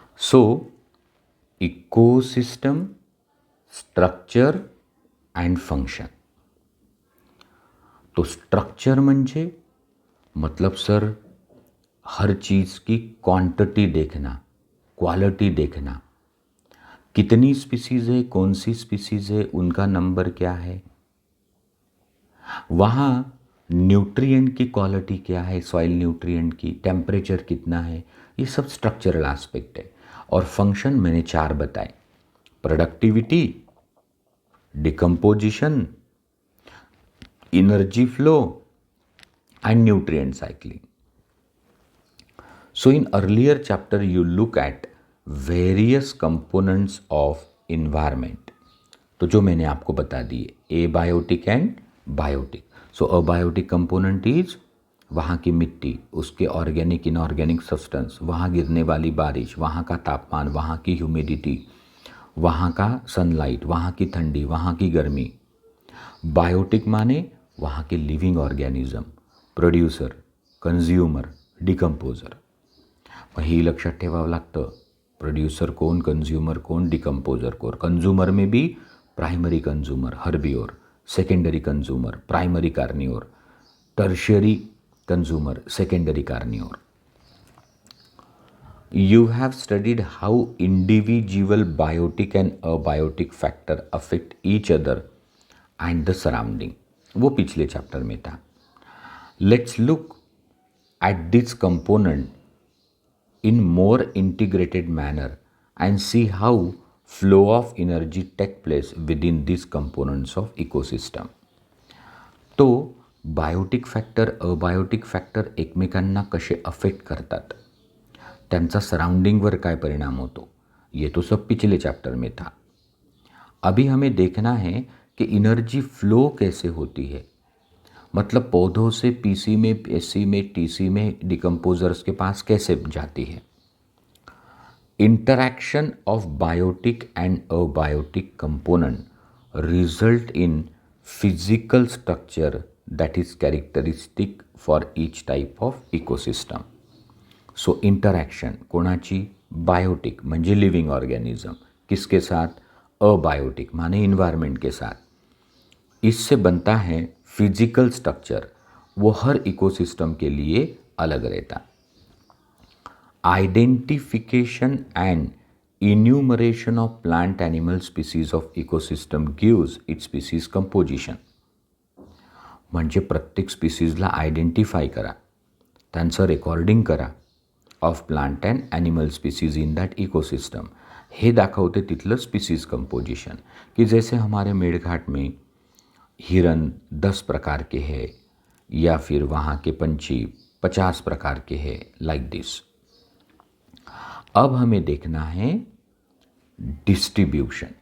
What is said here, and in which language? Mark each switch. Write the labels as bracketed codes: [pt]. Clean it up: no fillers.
[en] So ecosystem, structure and function. [mr] तो structure म्हणजे [hi] मतलब सर हर चीज़ की क्वांटिटी देखना, क्वालिटी देखना, कितनी स्पीसीज़ है, कौन सी स्पीसीज़ है, उनका नंबर क्या है, वहाँ न्यूट्रिएंट की क्वालिटी क्या है, सॉइल न्यूट्रिएंट की, टेम्परेचर कितना है, ये सब स्ट्रक्चरल एस्पेक्ट है. और फंक्शन मैंने 4 बताए: productivity, decomposition, energy flow and nutrient cycling. [en] So in earlier chapter you look at various components of environment. [hi] तो जो मैंने आपको बता दिए, abiotic and biotic. [en] So abiotic component is [hi] वहाँ की मिट्टी, उसके ऑर्गेनिक इनऑर्गेनिक सब्सटेंस, वहाँ गिरने वाली बारिश, वहाँ का तापमान, वहाँ की ह्यूमिडिटी, वहाँ का सनलाइट, वहाँ की ठंडी, वहाँ की गर्मी. बायोटिक माने वहाँ के living organism, producer, consumer, decomposer. [mr] मग हे लक्षात ठेवावं लागतं, प्रोड्युसर कोण, कंझ्युमर कोण, डिकम्पोजर कोण. [hi] कंझ्युमर में भी primary consumer हर्बिओर, secondary consumer primary कार्निओर, tertiary consumer secondary कार्निओर. [en] You have studied how individual biotic and abiotic factor affect each other and the surrounding. [hi] वो पिछले चैप्टर में था. [en] Let's look at this component in more integrated manner and see how flow of energy take place within these components of ecosystem. [mr] तो Biotique factor, abiotic factor एकमेकांना कसे affect करतात, त्यांचा सराउंडिंगवर काय परिणाम होतो, [hi] ये तो सब पिछले चैप्टर में था. अभी हमें देखना है कि एनर्जी फ्लो कैसे होती है, मतलब पौधों से पीसी में, एसी में, टीसी में, डिकम्पोजर्स के पास कैसे जाती है. [en] interaction of biotic and abiotic component result in physical structure that is characteristic for each type of ecosystem. [mr] So interaction कोणाची [hi] बायोटिक [mr] म्हणजे [hi] लिविंग ऑर्गेनिज्म किसके साथ अबायोटिक माने इन्वायरमेंट के साथ इससे बनता है फिजिकल स्ट्रक्चर वो हर इकोसिस्टम के लिए अलग रहता. [en] Identification and enumeration of plant animal species of ecosystem gives it species composition. [mr] म्हणजे प्रत्येक स्पीसीजला आयडेंटिफाय करा, त्यांचं रेकॉर्डिंग करा [en] Of plant and animal species in that ecosystem. [mr] हे दाखवते तिथलं [hi] स्पीसीज कंपोजिशन कि जैसे हमारे मेड़घाट में हिरन 10 प्रकार के हैं या फिर वहाँ के पंछी 50 प्रकार के हैं, [en] Like this. [hi] अब हमें देखना है डिस्ट्रीब्यूशन.